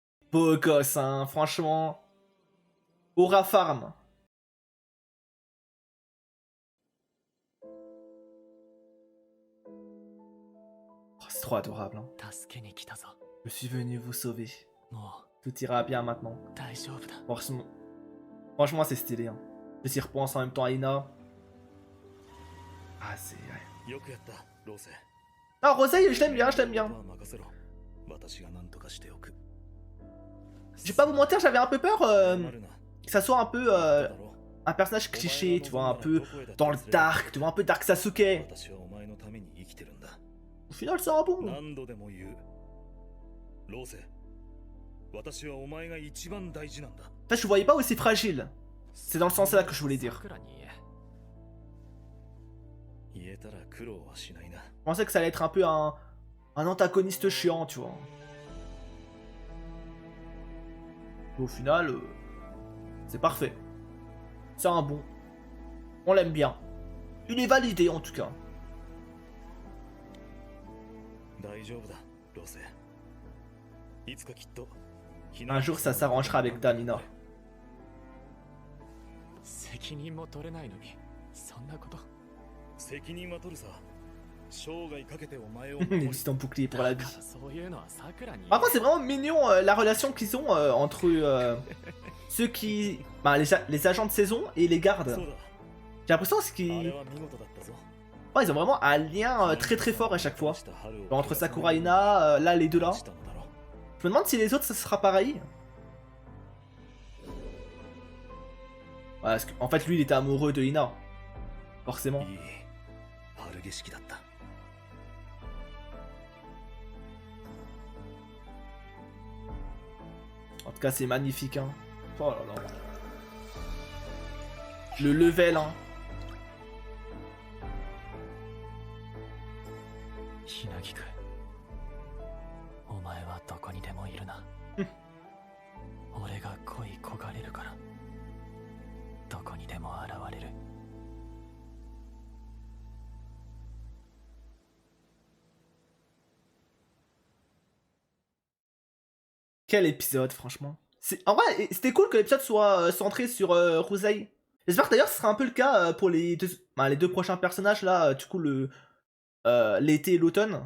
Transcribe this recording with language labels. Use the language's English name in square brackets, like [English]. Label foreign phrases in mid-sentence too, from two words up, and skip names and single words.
[French] Beau gosse, hein, franchement. [English] Aura Farm. [French] Oh, c'est trop adorable. Hein. [Japanese] 助けに来たぞ。 [French] Je suis venu vous sauver. [Japanese] も [French] Tout ira bien maintenant. [Japanese] う大丈夫だ。 [French] Franchement, c'est stylé. Hein. Je s'y repense en même temps à Ina. Ah, c'est... ouais. [Japanese] よくやったローセ。 [French] Ah, Roseille, je l'aime bien, je l'aime [Japanese] あ [French] bien. [Japanese] とは任せろ。私が何とかしておく。 [French] Je vais pas vous mentir, j'avais un peu peur [Japanese] なるな。 [French] que ça soit un peu [Japanese] だろ [French] un personnage cliché, tu vois, un peu dans le dark, tu vois, un peu Dark Sasuke. [Japanese] 私はお前のために生きてるんだ。 [French] Au final, c'est un bon. [Japanese] 何度でも言う。ローセ。私はお前が一番大事なんだ。 [French] En fait, je le voyais pas aussi fragile. C'est dans le sens là que je voulais dire. [Japanese] 桜に言え。言えたら苦労はしないな。 [French] Je pensais que ça allait être un peu un antagoniste chiant, tu vois. Au final, c'est parfait. C'est un bon. On l'aime bien. Il est validé en tout cas. [Japanese] 大丈夫だ、ローセ。いつかきっと。 [French] Un jour, ça s'arrangera avec Damina. [Japanese] 責任も取れないのに、そんなこと。責任は取るさ。生涯かけてお前を [French] Il dit ton bouclier pour la vie. [Japanese] そういうのは桜に。 [French] Par contre, c'est vraiment mignon la relation qu'ils ont entre ceux qui. Bah, les agents de saison et les gardes. [Japanese] そうだ。 [French] J'ai l'impression [Japanese] あれ [French] qu'ils. [Japanese] は見事だったぞ。 [French] Ouais, ils ont vraiment un lien très très fort à chaque fois. Genre, entre Sakura et Ina, là, les deux là. Je me demande si les autres ça sera pareil. Ouais, parce qu'en fait, lui il était amoureux de Ina. Forcément. [Japanese] いい。春景色だった。 [French] En tout cas, c'est magnifique. Hein. Oh là là. Le level, hein. [Japanese] ひなぎく。お前はどこにでもいるな。俺が恋焦がれるから。どこにでも現れる。 [French] Quel épisode, franchement. En vrai, c'était cool que l'épisode soit centré sur Rosei. J'espère que d'ailleurs ce sera un peu le cas pour les deux prochains personnages là, du coup l'été et l'automne.